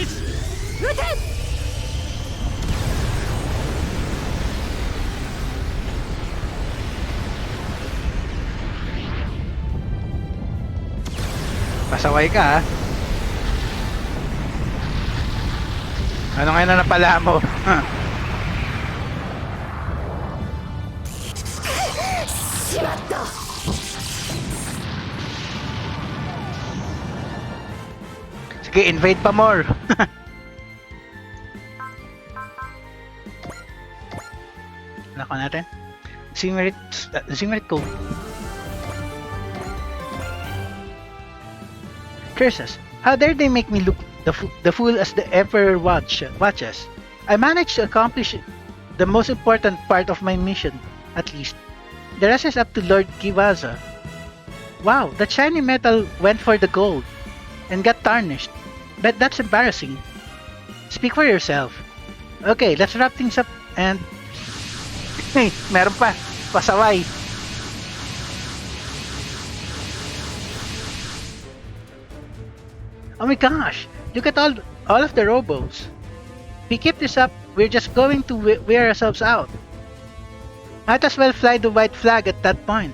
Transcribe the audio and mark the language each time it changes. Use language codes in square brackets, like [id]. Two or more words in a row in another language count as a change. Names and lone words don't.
[ja] 撃て [tl] Pasaway ka, ha? Ano ngayon na napala mo? Huh. [ja] しまった [tl] Sige, invade pa more. Nako natin. Zingrit ko. [en] Curses! How dare they make me look the fool as the Emperor watches? I managed to accomplish the most important part of my mission, at least. The rest is up to Lord Kivaza. Wow, that shiny metal went for the gold and got tarnished. But that's embarrassing. Speak for yourself. Okay, let's wrap things up and... [tl] Hey, meron pa. Pasaway. [en] Oh my gosh! Look at all of the robos. If we keep this up, we're just going to wear ourselves out. Might as well fly the white flag at that point.